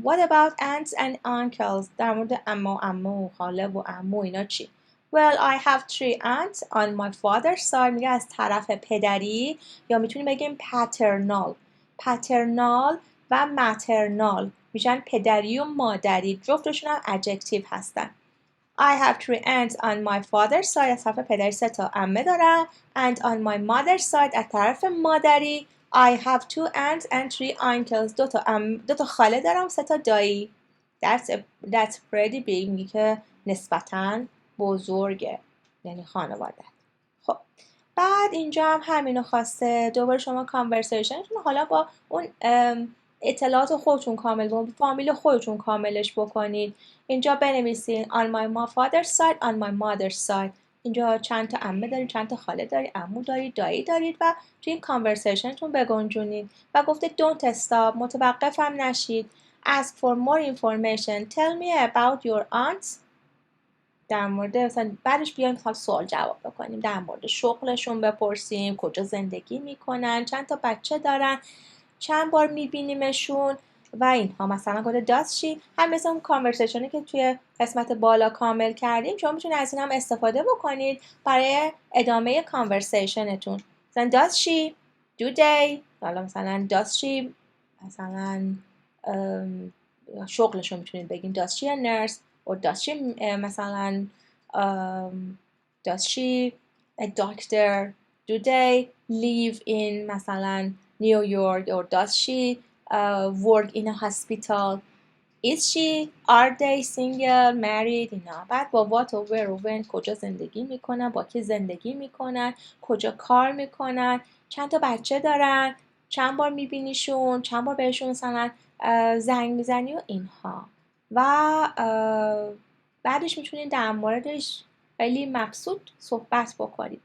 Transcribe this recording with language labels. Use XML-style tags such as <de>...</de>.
<en>What about aunts and uncles؟</en> <fa>در مورد عمو خاله و عمو اینا چی؟</fa> <en>Well, I have 3 aunts on my father's side.</en> <fa>میگه از طرف پدری، یا میتونیم بگیم paternal و maternal میشن پدری و مادری. جفتشون هم adjective هستن.</fa> <en>I have 3 aunts on my father's side.</en> <fa>از طرف پدری 3 تا عمه دارم.</fa> <en>And on my mother's side</en> <fa>از طرف مادری</fa> <en>I have 2 aunts and 3 uncles.</en> <fa>2 تا خاله دارم، 3 تا دایی.</fa> <en>That's pretty big.</en> <fa>میگه که نسبتاً بزرگه، یعنی خانواده. خب بعد اینجا هم همینو خواسته دوباره شما کانورسیشنتون حالا با اون اطلاعات خودتون کامل، با فامیل خودتون کاملش بکنید. اینجا بنویسین</fa> <en>on my father's side, on my mother's side.</en> <fa>اینجا چند تا عمه دارید، چند تا خاله دارید، عمو دارید، دایی دارید و توی این کانورسیشنتون بگنجونید. و گفته don't stop، متوقف هم نشید.</fa> <en>ask for more information. tell me about your aunts.</en> <fa>در مورد مثلا بعدش بیایم مثلا سوال جواب بکنیم، در مورد شغلشون بپرسیم، کجا زندگی میکنن، چند تا بچه دارن، چند بار میبینیمشون و اینها. مثلا گفته does she، هم مثل اون کانورسیشنی که توی قسمت بالا کامل کردیم، شما میتونید از این هم استفاده بکنید برای ادامه کانورسیشنتون.</fa> <en>مثلا does she do they، حالا مثلا does she مثلا شغلشون میتونید بگیم does she a nurse or does she مثلا does she a doctor. do they live in مثلا New York or does she work in a hospital. is she، are they single, married اینا.</en> <fa>بعد با what or where or when کجا زندگی میکنن، با کی زندگی میکنن، کجا کار میکنن، چند تا بچه دارن، چند بار میبینیشون، چند بار بهشون مثلا زنگ میزنی و اینها. و بعدش میتونید در موردش خیلی مبسوط صحبت بکنید.</fa>